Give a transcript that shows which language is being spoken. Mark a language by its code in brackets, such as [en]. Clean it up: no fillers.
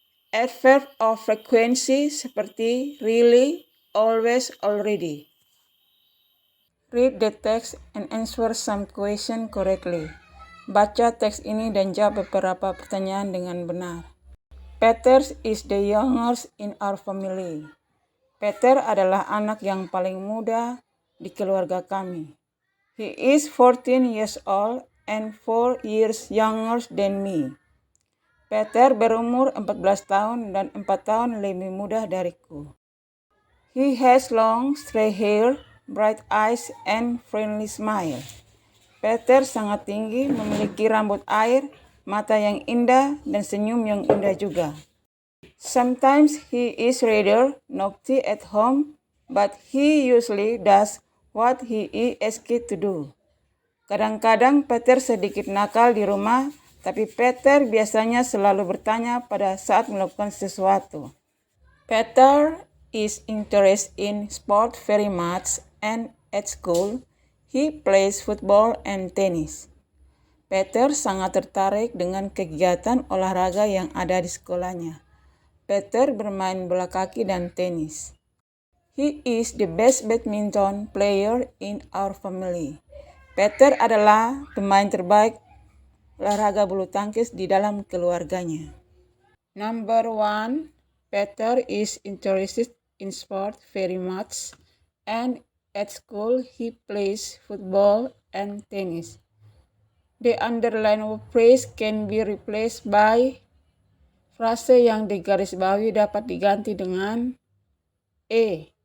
[id] Adverb of frequency seperti really, always, already. [en] Read the text and answer some question correctly. [id] Baca teks ini dan jawab beberapa pertanyaan dengan benar. [en] Peter is the youngest in our family. [id] Peter adalah anak yang paling muda di keluarga kami. [en] He is 14 years old and 4 years younger than me. [id] Peter berumur 14 tahun dan 4 tahun lebih muda dariku. [en] He has long, straight hair, bright eyes, and friendly smile. [id] Peter sangat tinggi, memiliki rambut air, mata yang indah, dan senyum yang indah juga. [en] Sometimes he is rather naughty at home, but he usually does what he is asked to do. [id] Kadang-kadang Peter sedikit nakal di rumah, tapi Peter biasanya selalu bertanya pada saat melakukan sesuatu. [en] Peter is interested in sport very much, and at school, he plays football and tennis. [id] Peter sangat tertarik dengan kegiatan olahraga yang ada di sekolahnya. Peter bermain bola kaki dan tenis. [en] He is the best badminton player in our family. [id] Peter adalah pemain terbaik olahraga bulu tangkis di dalam keluarganya. [en] Number 1, Peter is interested in sport very much, and at school he plays football and tennis. The underlined phrase can be replaced by [id] frase yang digarisbawahi dapat diganti dengan A.